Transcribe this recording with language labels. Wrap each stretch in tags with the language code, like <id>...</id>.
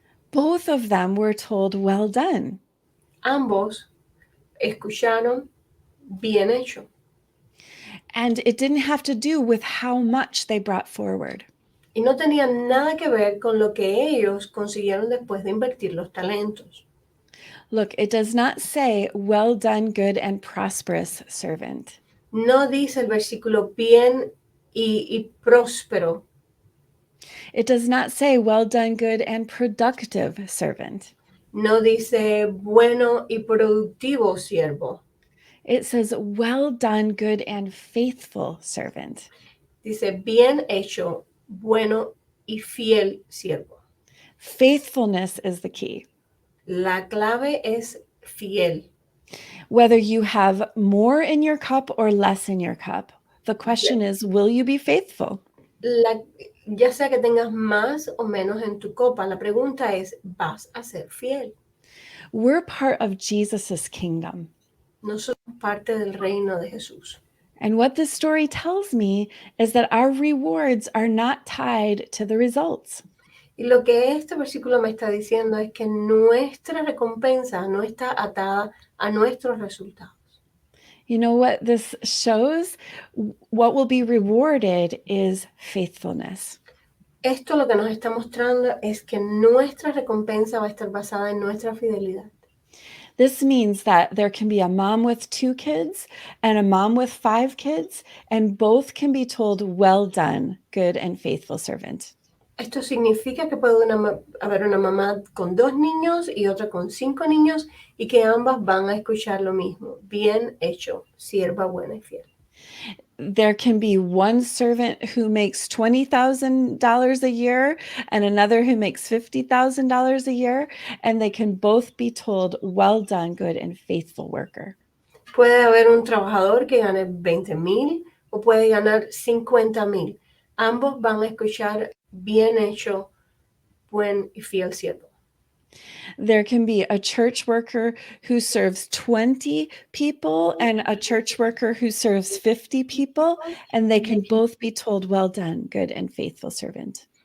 <en>Both of them were told, "Well done."</en> <es>Ambos escucharon, bien hecho.</es> <en>And it didn't have to do with how much they brought forward.</en> <es>Y no tenía nada que ver con lo que ellos consiguieron después de invertir los talentos.</es> <en>Look, it does not say, "Well done, good and prosperous servant."</en> <es>No dice el versículo bien y próspero.</es> <en>It does not say, "Well done, good and productive servant."</en> <es>No dice bueno y productivo siervo.</es> <en>It says, well done, good and faithful servant.</en> <es>Dice, bien hecho, bueno y fiel siervo.</es> <en>Faithfulness is the key.</en> <es>La clave es fiel.</es> <en>Whether you have more in your cup or less in your cup, the question is, will you be faithful?</en> <es>Ya sea que tengas más o menos en tu copa, la pregunta es, ¿vas a ser fiel?</es> <en>We're part of Jesus's kingdom.</en> <es>Nosotros somos parte del reino de Jesús.</es> <en>And what this story tells me is that our rewards are not tied to the results.</en> <es>Y lo que este versículo me está diciendo es que nuestra recompensa no está atada a nuestros resultados.</es> <en>You know what this shows? What will be rewarded is faithfulness.</en> <es>Esto lo que nos está mostrando es que nuestra recompensa va a estar basada en nuestra fidelidad.</es> <en>This means that there can be a mom with 2 kids and a mom with 5 kids, and both can be told, well done, good and faithful servant.</en> <es>Esto significa que puede haber una mamá con 2 niños y otra con 5 niños y que ambas van a escuchar lo mismo. Bien hecho, sierva buena y fiel.</es> <en>There can be one servant who makes $20,000 a year and another who makes $50,000 a year, and they can both be told, well done, good and faithful worker.</en> <es>Puede haber un trabajador que gane 20,000 o puede ganar 50,000. Ambos van a escuchar bien hecho, buen y fiel siervo.</es> <en>There can be a church worker who serves 20 people and a church worker who serves 50 people, and they can both be told, well done, good and faithful servant.</en>